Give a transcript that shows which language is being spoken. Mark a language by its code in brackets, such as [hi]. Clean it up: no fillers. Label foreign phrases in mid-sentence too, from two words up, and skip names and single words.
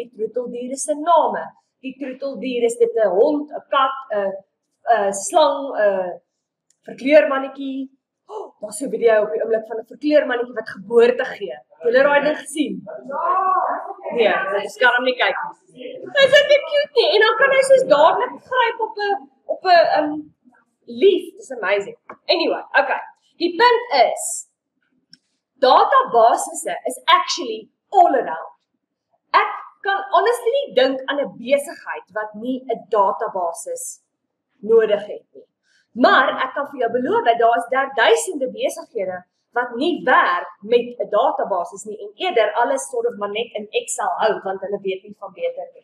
[af] Die troeteldiere se name. Die troeteldier is dit 'n hond, 'n kat, 'n slang, 'n verkleurmannetjie. Daar's 'n video op die oomblik van 'n verkleurmannetjie wat geboorte gee. Het julle daai ding gesien? Nee, ek kan hom nie kyk nie. Dit is net cute nie. En dan kan hy soos dadelik gryp op 'n leaf. [en] It's amazing. Anyway, [af] okay. Die punt is, databasisse is actually [en] all around. [af] Ek kan honestly nie dink aan 'n besigheid wat nie 'n database nodig het nie. Maar ek kan vir jou beloof dat daar is duisende besighede wat nie werk met 'n database nie en eerder alles maar net in Excel hou want hulle weet nie van beter nie.